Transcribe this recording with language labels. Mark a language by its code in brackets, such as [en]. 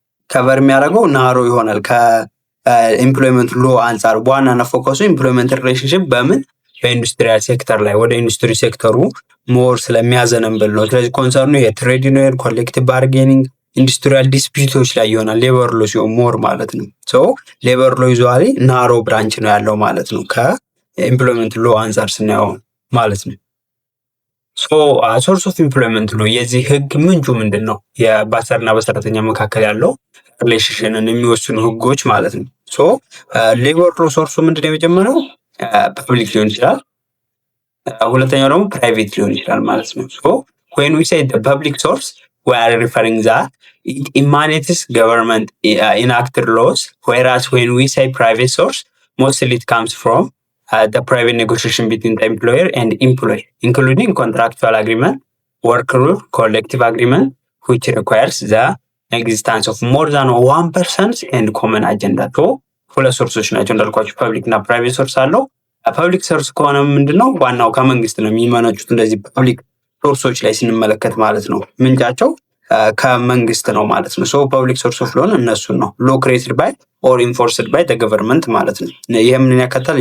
[am] ከቨር የሚያደርገው ናሮ ይሆናል ከኢምፕሎይመንት ሎ አንጻር። በዋናነት ፎከሱ ኢምፕሎይመንት ሪሌሽንሺፕ በምን በኢንዱስትሪያል ሴክተር ላይ ወደ ኢንዱስትሪ ሴክተሩ ሞር ስለሚያዘነብል ነው። ስለዚህ ኮንሰርኑ የትሬድ ዩኒየን፣ ኮሌክቲቭ ባርጌኒንግ፣ ኢንዱስትሪያል ዲስፒቶች ላይ ይሆናል ሌበር ሎ ሲሆን ሞር ማለት ነው። ሌበር ሎ ዩዙዋሊ ናሮ ብራንች ነው ያለው ማለት ነው ከኢምፕሎይመንት ሎ አንጻር ስናየው ማለት ነው። ሶርስ ኦፍ ኢምፕሎይመንት ሎ የዚህ ህግ ምንጩ ምንድን ነው? በአሰሪና በሰራተኛ መካከል ያለው ሪሌሽንን የሚወስኑ ህጎች ማለት ነው። ሌበር ሎ ሶርሱ ምንድን ነው? የመጀመሪያው ፐብሊክ ሊሆን ይችላል፣ ሁለተኛው ደግሞ ፕራይቬት ሊሆን ይችላል ማለት ነው። [en] when we say the public source, we are referring that it emanates government enacted laws, whereas when we say private source, mostly it comes from the private negotiation between the employer and employee, including contractual agreement, work rule, collective agreement, which requires the existence of more than one person and common agenda. [am] ሁለት ሶርሶች ናቸው እንዳልኳችሁ፣ ፐብሊክ እና ፕራይቬት ሶርስ አለው። ፐብሊክ ሶርስ ከሆነ ምንድነው? ዋናው ከመንግስት ነው የሚመነጩት። እንደዚህ ፐብሊክ ሶርሶች ላይ ስንመለከት ማለት ነው ምንጫቸው ከመንግስት ነው ማለት ነው። ፐብሊክ ሶርስ ስለሆነ እነሱን ነው [en] ሎ ክሬትድ ባይ ኦር ኢንፎርስድ ባይ ዘ ገቨርንመንት [am] ማለት ነው። ይሄ ምን ያካትታል?